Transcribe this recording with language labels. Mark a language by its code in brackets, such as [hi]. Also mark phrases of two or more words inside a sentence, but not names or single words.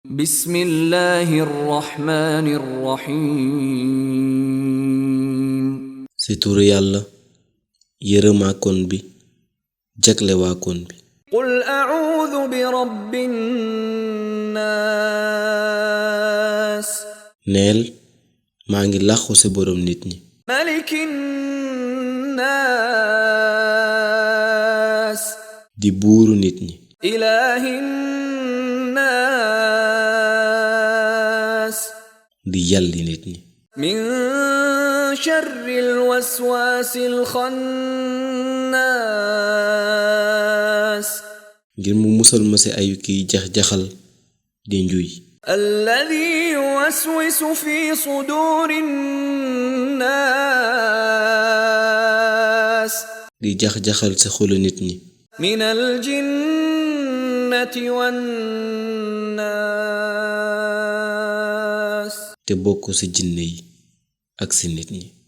[ar] بسم الله الرحمن الرحيم [wo] ci turu yàlla yërëmaakoon bi jaglewaakoon bi [ar] قل أعوذ برب الناس [wo] neel maa ngi làqu ci boroom nit ñi [ar] ملك الناس [wo] di buuru nit ñi [ar] إله الناس [wo] di yàlli nit ñi [ar] من شر الوسواس الخناس [wo] ngir mu musal ma ci ayu kiy jax-jaxal di njuy [ar] الذي يوسوس في صدور الناس [wo] di jax-jaxal ci xolu nit ñi [ar] من الجنة والناس [wo] te bokk ci jinne yi ak ci nit ñi